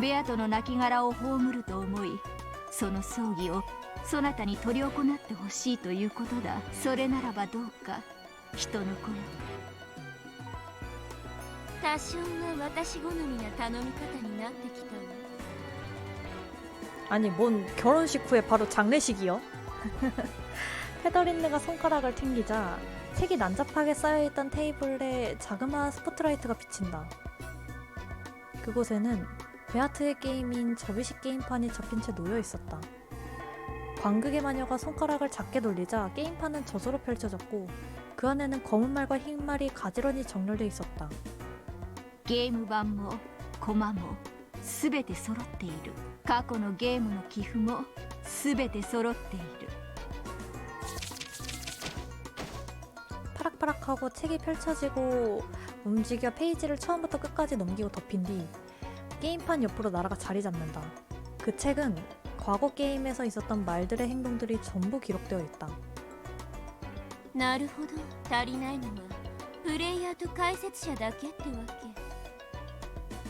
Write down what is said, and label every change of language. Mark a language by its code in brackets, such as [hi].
[ja] ベアとの亡骸を葬ると思いその葬儀をそなたに執り行ってほしいということだ。それならばどうか人の子よ。多少は私好みな頼み方になってきたわ。 [ko] 아니 뭔 결혼식 후에 바로 장례식이요? 페더린느가 손가락을 튕기자 책이 난잡하게 쌓여있던 테이블에 자그마한 스포트라이트가 비친다. 그곳에는 베아트의 게임인 접이식 게임판이 접힌 채 놓여있었다. 광극의 마녀가 손가락을 작게 돌리자 게임판은 저절로 펼쳐졌고 그 안에는 검은 말과 흰 말이 가지런히 정렬되어 있었다. [ja] ゲーム版もコマもすべて揃っている。過去のゲームの寄付もすべて揃っている。 [ko] 파락파락하고 책이 펼쳐지고 움직여 페이지를 처음부터 끝까지 넘기고 덮인 뒤 게임판 옆으로 나라가 자리 잡는다. 그 책은 과거 게임에서 있었던 말들의 행동들이 전부 기록되어 있다. [ja] なるほど。足りないのはプレイヤーと解説者だけってわけ。